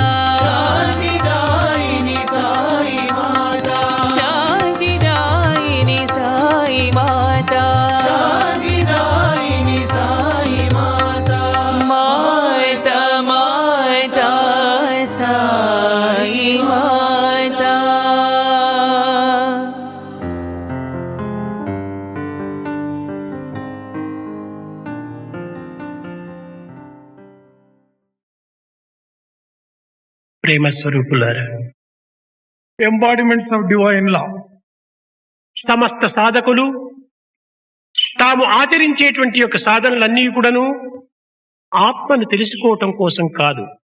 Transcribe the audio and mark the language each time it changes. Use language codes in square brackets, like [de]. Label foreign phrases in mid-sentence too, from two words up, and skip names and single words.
[hi] शांतिदायिनी साई माता शांतिदायिनी साई माता शांतिदायिनी साई माता माता माता साई माता [te] ప్రేమ స్వరూపులారా, [en] embodiments of divine love [te] సమస్త సాధకులు తాము ఆచరించేటువంటి యొక్క సాధనలన్నీ కూడాను ఆత్మను తెలుసుకోవటం కోసం కాదు.